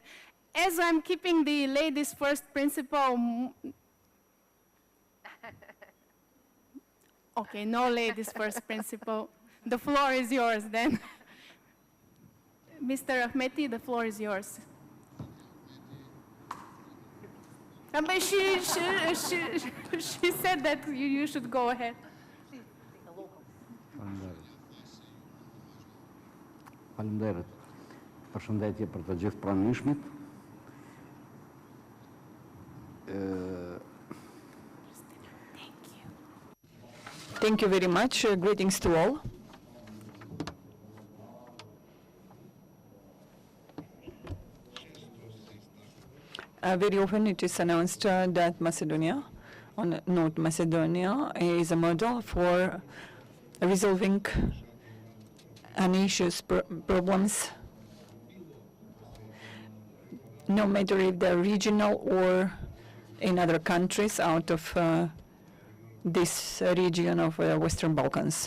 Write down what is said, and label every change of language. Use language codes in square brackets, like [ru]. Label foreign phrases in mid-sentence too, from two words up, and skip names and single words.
[en] As I'm keeping the ladies first principle, okay, no ladies first principle. The floor is yours then. Mr. Ahmeti, the floor is yours. But she said that you should go ahead. [sq] Faleminderit. Përshëndetje për të gjithë pranishmit. [en] Thank you very much. Greetings to all. Very often it is announced that Macedonia, North Macedonia, is a model for resolving an issue's problems, no matter if they're regional or in other countries out of this region of Western Balkans.